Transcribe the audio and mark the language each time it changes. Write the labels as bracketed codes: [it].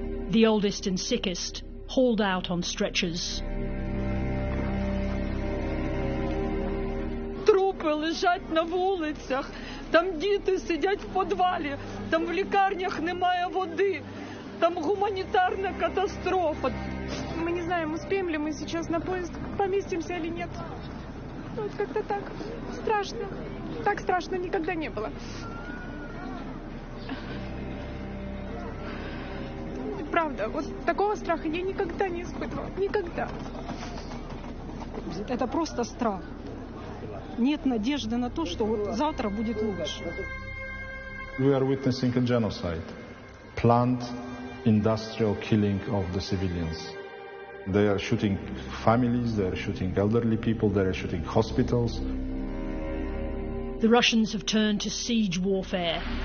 [en] The oldest and sickest hauled out on stretchers. [uk] Трупи лежать на вулицях. Там діти сидять в підвалі. Там в лікарнях немає води. [ru] Там гуманитарная катастрофа. Мы не знаем, успеем ли мы сейчас на поезд, поместимся или нет. Вот как-то так. Страшно. Так страшно никогда не было. Правда, вот такого страха я никогда не испытывала. Никогда. Это просто страх. Нет надежды на то, что вот завтра будет лучше. [en] We are witnessing a genocide. Planned industrial killing of the civilians. They are shooting families, they are shooting elderly people, they are shooting hospitals. The Russians have turned to siege warfare.